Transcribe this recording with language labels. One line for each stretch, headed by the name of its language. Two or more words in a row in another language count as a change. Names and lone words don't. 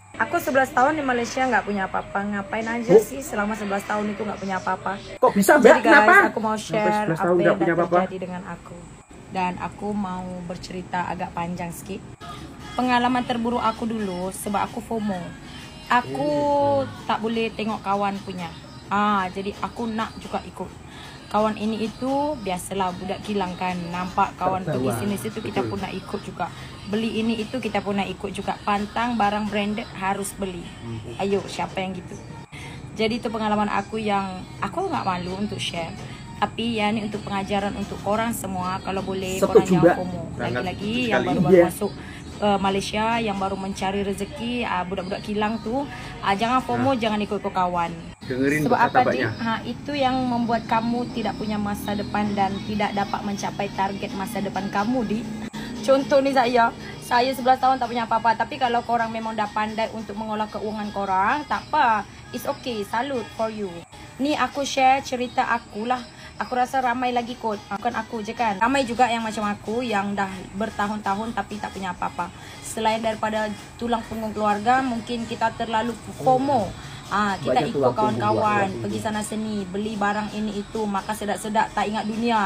Indonesian: Aku 11 tahun di Malaysia nggak punya apa-apa. Ngapain aja sih selama 11 tahun itu nggak punya apa-apa. Kok bisa, Jadi Mbak? guys, Kenapa? aku mau share Sampai 11 apa tahun nggak yang punya apa-apa? terjadi dengan aku. Dan aku mau bercerita agak panjang sedikit.
Malay: Pengalaman terburuk aku dulu sebab aku FOMO. Aku tak boleh tengok kawan punya. Jadi aku nak juga ikut. Kawan ini itu biasalah budak kilang kan, nampak kawan pergi sini situ kita pun nak ikut juga. Beli ini itu kita pun nak ikut juga.
Indonesian: Pantang barang branded harus beli. Ayo, siapa yang gitu? Jadi itu pengalaman aku yang aku nggak malu untuk share.
Malay: Tapi ya ini untuk pengajaran untuk orang semua, kalau boleh korang jangan FOMO. Lagi-lagi yang baru-baru masuk Malaysia, yang baru mencari rezeki, budak-budak kilang tuh, jangan FOMO, jangan ikut kawan.
Indonesian: Dengerin
Malay: Sebab apa
Indonesian: kata-katanya. itu yang membuat kamu tidak punya masa depan dan tidak dapat mencapai target masa depan kamu di.
Malay: Contoh nih saya 11 tahun tak punya apa-apa, tapi kalau korang memang dah pandai untuk mengolah keuangan korang, tak apa,
English: it's okay, salute for you.
Malay: Ni aku share cerita aku lah. Aku rasa ramai lagi kot, bukan aku je kan. Ramai juga yang macam aku yang dah bertahun-tahun tapi tak punya apa-apa. Selain daripada tulang punggung keluarga, mungkin kita terlalu FOMO. Kita ikut kawan-kawan, pergi sana sini, beli barang ini itu, makan sedap-sedap, tak ingat dunia.